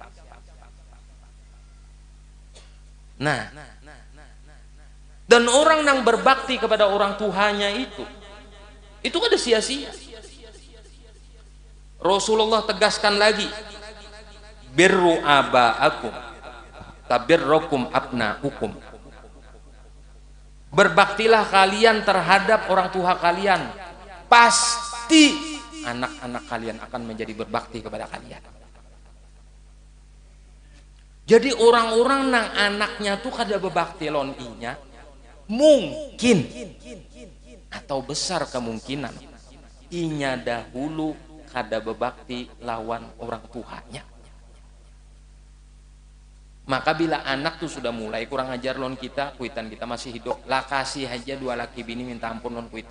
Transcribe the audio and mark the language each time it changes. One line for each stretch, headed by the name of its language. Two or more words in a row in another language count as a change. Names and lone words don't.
Banjar: Nah, dan orang yang berbakti kepada orang tuanya itu kada sia-sia.
Indonesian: Rasulullah tegaskan lagi,
Arabic: بروا آباءكم تبركم أبناؤكم.
Indonesian: Berbaktilah kalian terhadap orang tua kalian, pasti anak-anak kalian akan menjadi berbakti kepada kalian.
Banjar: Jadi orang-orang nang anaknya tuh kada berbakti lon inya, mungkin atau besar kemungkinan inya dahulu kada berbakti lawan orang tuanya. Maka bila anak tuh sudah mulai kurang ajar lon kita, kuitan kita masih hidup, lah kasih aja 2 laki bini minta ampun lon kuitan.